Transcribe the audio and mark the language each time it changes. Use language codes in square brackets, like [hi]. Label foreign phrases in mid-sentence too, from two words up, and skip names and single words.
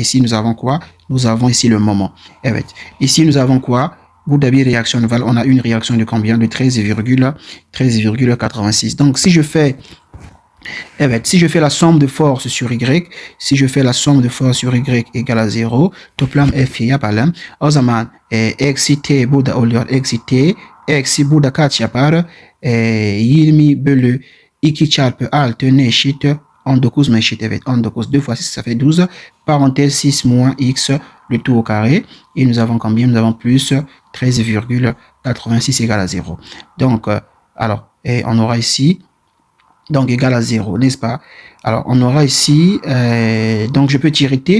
[fr] Ici, nous avons quoi? Nous avons ici le moment. Evet. Ici, nous avons quoi? Boudabi réaction navale. On a une réaction de combien? De 13,86. Donc, si je fais la somme de force sur Y, si je fais la somme de force sur Y égale à 0, [tr] toplam F yapalım. O zaman eksi T burada oluyor. Eksi T eksi burada kaç yapar? 20 bölü 2 çarpı 6 ne eşit? 19 mu eşit? Evet, 19. 2 [fr] fois 6, ça fait 12. Parenthèse 6 moins x, le tout au carré. Et nous avons combien? Nous avons plus 13,86 égale à 0. Donc, alors, on aura ici, donc égal à 0, n'est-ce pas? Alors, on aura ici, donc je peux tirer T.